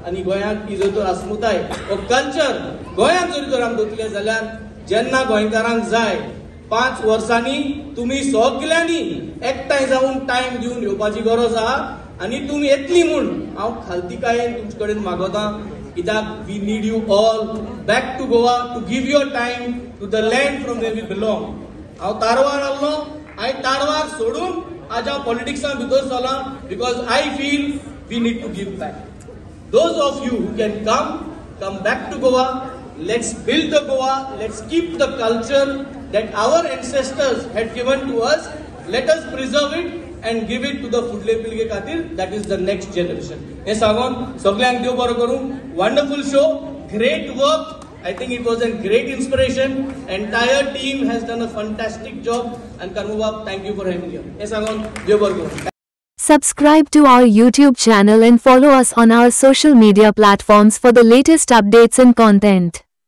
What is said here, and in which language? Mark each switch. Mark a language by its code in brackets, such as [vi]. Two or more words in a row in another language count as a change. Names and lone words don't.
[kok] आनी गोंयाक ही जर तर अस्मिताय हो कल्चर गोंयांत जरी तर आमी दवरतले जाल्यार जेन्ना गोंयकारांक जाय 5 वर्सांनी तुम्ही सगळ्यांनी एकठांय जाऊन टाइम दिवन येवपाची गरज आहा. आनी तुमी येतली म्हूण हांव खालतीकायेन तुमचे कडेन मागोतां कित्याक [en] we need you all back to Goa to give your time to the land from where we belong. [kok] हांव तारवार आसलो, हांवें तारवार सोडून आज हांव पॉलिटिक्सान भितर चला [en] because I feel we need to give back. Those of you who can come back to Goa. Let's build the Goa. Let's keep the culture that our ancestors had given to us. Let us preserve it and give it to the [kok] फुडले पिळगे खातीर, [en] that is the next generation. [kok] हे सांगून सगळ्यांक देव बरो करूं. [en] Wonderful show, great work. I think it was a great inspiration. Entire team has done a fantastic job. And Karmubab, thank you for having me here. [kok] हे सांगून देव बरो करूं. [en] Subscribe to our YouTube channel and follow us on our social media platforms for the latest updates and content.